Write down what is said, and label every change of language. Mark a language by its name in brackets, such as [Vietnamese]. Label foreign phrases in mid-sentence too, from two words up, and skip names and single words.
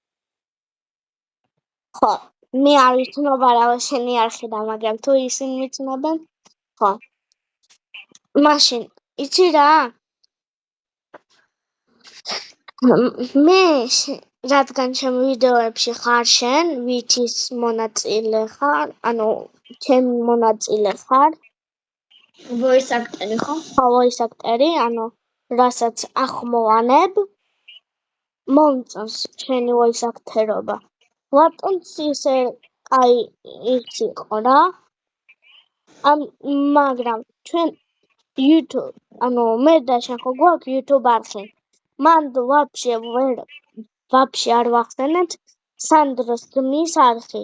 [Georgian] ხო, მე არ ვიცნობ არავა შენი არხიდან, მაგრამ თუ ისინი ვიცნობენ, ხო. მაშინ, იცი რა? მე რადგან ჩემ ვიდეოებში ხარ შენ, ვითის მონაწილე ხარ, ჩემი მონაწილე ხარ. [English] voice actor- [Georgian] ი ხო? ხო, [English] voice actor- [Georgian] ი, რასაც ახმოვანებ, მომწონს შენი [English] voice actor- [Georgian] ობა. ვატონც ისე კაი ის იყო რა. მაგრამ ჩვენ YouTube, მე და შენ ხო გვაქვს YouTube არხი. მან ვაფშე არ ვახსენეთ სანდროს ძმის არხი.